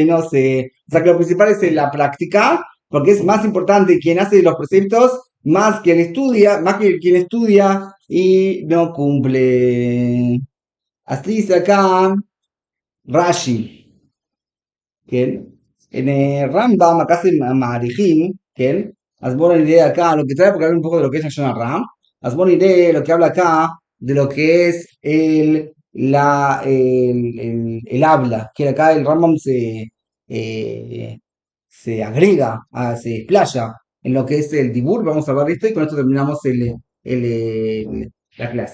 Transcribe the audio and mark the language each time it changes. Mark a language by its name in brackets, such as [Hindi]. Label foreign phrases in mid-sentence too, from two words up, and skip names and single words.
[Spanish] O sea que lo principal es la práctica, porque es más importante quien hace los preceptos más que quien estudia y no cumple. Así dice acá Rashi, que en Rambam acá se Maharijim, que [Hebrew] אז בואו נראה [Spanish] acá lo que trae, porque habla un poco de lo que es Lashon Hara. [Hebrew] אז בואו נראה [Spanish] lo que habla acá de lo que es el habla, que acá el Rambam se agrega, se explaya en lo que es el dibur. Vamos a ver esto y con esto terminamos la clase.